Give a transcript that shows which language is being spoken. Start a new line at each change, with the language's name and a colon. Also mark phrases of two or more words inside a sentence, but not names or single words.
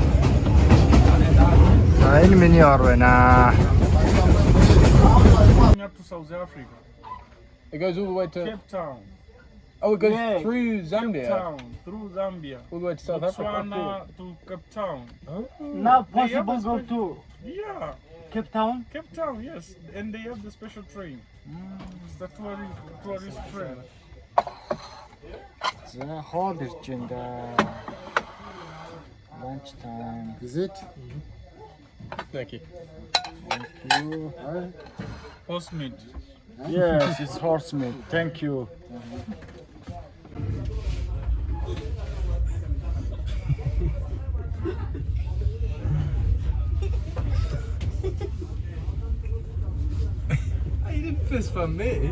Mongolian: За энэ миний ор байна.
English: Up to South Africa. It goes all the way to Cape Town. Oh, it goes Yeah. through Zambia, Cape Town, through Zambia. all the way to South Africa. Botswana to Cape Town. Now They have possible a go spe- to Yeah, Cape Town. Cape Town, yes. And they have the special train. It's the tourist train.
Mongolian: За хоол ирж байна да.
English: Lunch time. Is it? Thank you. Thank you. Horse meat. Yes, it's horse meat. Thank you. You didn't fist bump me.